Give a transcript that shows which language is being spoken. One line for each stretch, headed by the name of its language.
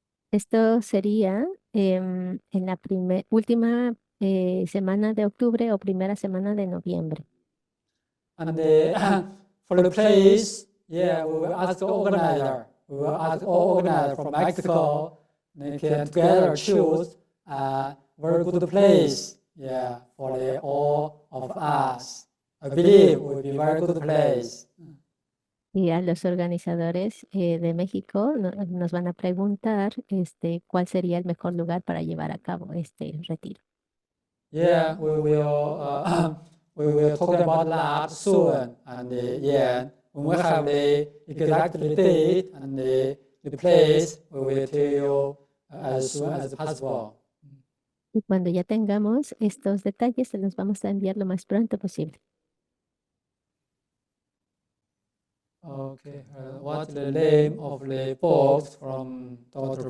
Spanish: Esto sería en la última semana de octubre o primera semana de noviembre.
English: And for the place, yeah, we will ask the organizer. We will ask all organizers from Mexico. They can together choose a very good place, yeah, for all of us. I believe it will be a very good place.
Spanish: Y a los organizadores de México nos van a preguntar cuál sería el mejor lugar para llevar a cabo este retiro.
English: Yeah, we will talk about that soon. And yeah, when we have the exact date and the place, we will tell you as soon as possible.
Spanish: Y cuando ya tengamos estos detalles, se los vamos a enviar lo más pronto posible.
English: Okay, what's the name of the books from Dr.